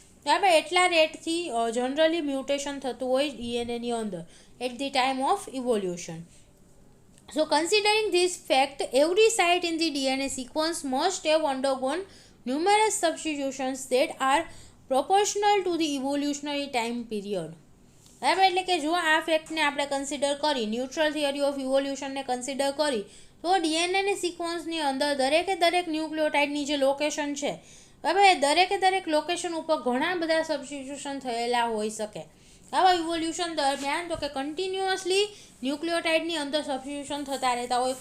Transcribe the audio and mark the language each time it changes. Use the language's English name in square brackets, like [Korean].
[Gujarati] બરાબર, એટલા રેટથી generally mutation થતું હોય ડીએનએની અંદર [English] At the time of evolution. So considering this fact, every site in the DNA sequence must have undergone numerous substitutions that are proportional to the evolutionary time period. [Gujarati] બરાબર, એટલે કે જો આ ફેક્ટને આપણે કન્સિડર કરી, ન્યુટ્રલ થિયરી ઓફ ઇવોલ્યુશનને કન્સિડર કરી, તો ડીએનએની સિક્વન્સની અંદર દરેકે દરેક ન્યુક્લિયોટાઇડની જે લોકેશન છે, બરાબર, એ દરેકે દરેક લોકેશન ઉપર ઘણા બધા સબસ્ટિટ્યુશન થયેલા હોઈ શકે. આવા ઇવોલ્યુશન દરમિયાન તો કે કન્ટિન્યુઅસલી ન્યુક્લિયોટાઇડની અંદર સબસ્ટિટ્યુશન થતા રહેતા હોય.